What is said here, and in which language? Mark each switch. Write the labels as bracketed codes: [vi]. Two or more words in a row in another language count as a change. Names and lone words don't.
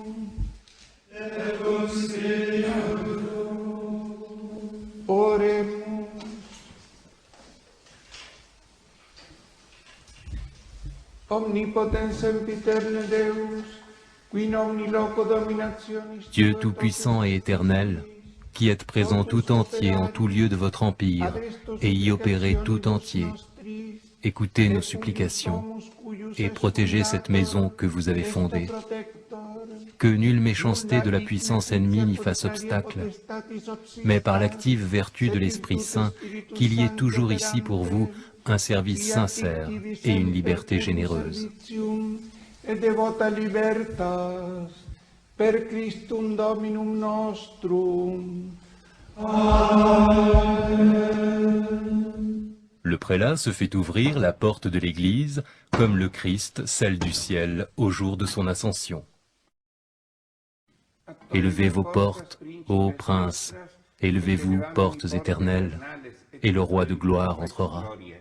[la] Et cum spiritu. Oremus. omnipotens sempiterne Deus, qui in omni loco dominationis [fr] Dieu tout-puissant et éternel, qui êtes présent tout entier en tout lieu de votre empire et y opérez tout entier, écoutez nos supplications et protégez cette maison que vous avez fondée. Que nulle méchanceté de la puissance ennemie n'y fasse obstacle, mais par l'active vertu de l'Esprit Saint, qu'il y ait toujours ici pour vous un service sincère et une liberté généreuse. [la] et devota libertas, per Christum Dominum nostrum. [fr] Le prélat se fait ouvrir la porte de l'Église, comme le Christ celle du ciel au jour de son ascension. Élevez vos portes, ô princes, élevez-vous, portes éternelles, et le roi de gloire entrera.